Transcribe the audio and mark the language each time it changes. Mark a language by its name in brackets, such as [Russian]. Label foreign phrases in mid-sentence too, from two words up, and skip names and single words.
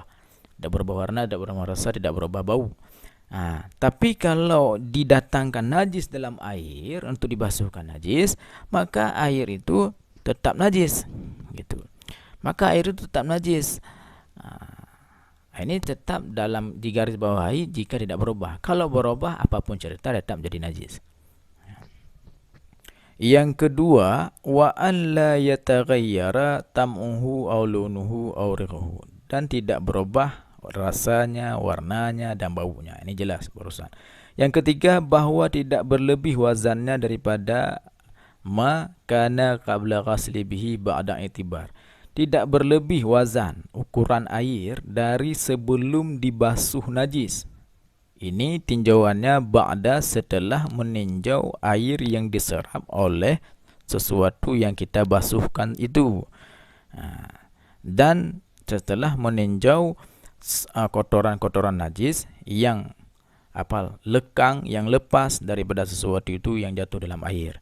[Indonesian] Tidak berubah warna, tidak berubah rasa, tidak berubah bau. Tapi kalau didatangkan najis dalam air untuk dibasuhkan najis, maka air itu tetap najis, gitu. Maka air itu tetap najis. Ini tetap dalam digaris bawahi jika tidak berubah. Kalau berubah, apapun cerita tetap menjadi najis. Yang kedua, [Arabic] وأن لا يتغير طعمه أو لونه أو ريحه, [Indonesian] dan tidak berubah rasanya, warnanya, dan baunya. Ini jelas barusan. Yang ketiga, bahwa tidak berlebih wazannya daripada [Arabic] ما كان قبل الغسل به بعد الاعتبار. [Indonesian] Tidak berlebih wazan, ukuran air dari sebelum dibasuh najis. Ini tinjauannya ba'da, setelah meninjau air yang diserap oleh sesuatu yang kita basuhkan itu. Dan setelah meninjau kotoran-kotoran najis yang lekang, yang lepas daripada sesuatu itu yang jatuh dalam air.